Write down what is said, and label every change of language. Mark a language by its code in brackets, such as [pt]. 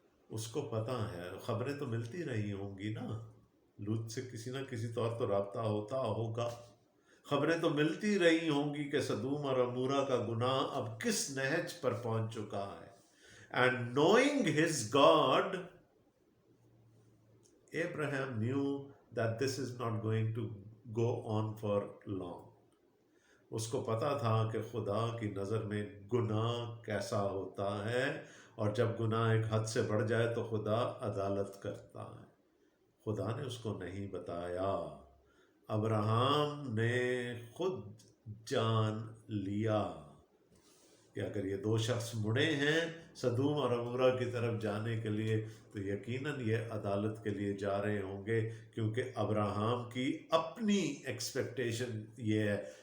[ur] اس کو پتا ہے، خبریں تو ملتی رہی ہوں گی نا، لوط سے کسی نہ کسی طور تو رابطہ ہوتا ہوگا، خبریں تو ملتی رہی ہوں گی کہ سدوم اور عمورہ کا گناہ اب کس نہج پر پہنچ چکا ہے. And knowing his God, [en] Abraham knew that this is not going to go on for long. [ur] اس کو پتا تھا کہ خدا کی نظر میں گناہ کیسا ہوتا ہے، اور جب گناہ ایک حد سے بڑھ جائے تو خدا عدالت کرتا ہے. خدا نے اس کو نہیں بتایا. ابراہیم نے خود جان لیا کہ اگر یہ دو شخص مڑے ہیں سدوم اور عمورہ کی طرف جانے کے لیے تو یقیناً یہ عدالت کے لیے جا رہے ہوں گے، کیونکہ ابراہیم کی اپنی ایکسپیکٹیشن یہ ہے.